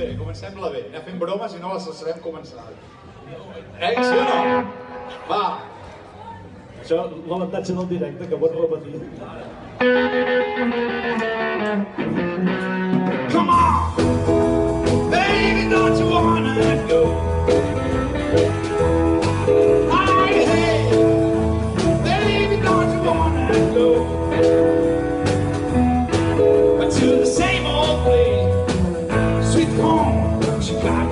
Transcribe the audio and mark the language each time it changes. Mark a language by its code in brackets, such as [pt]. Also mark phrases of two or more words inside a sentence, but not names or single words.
[ca] comencem-la bé. Anem fent bromes i no les sabem començar. Sí o no? Va! Això, l'avantatge del directe, que pots repetir. [en] Come on! Baby, don't you wanna go? Hey, baby, don't you wanna go? To the same old place, sweet home, Chicago.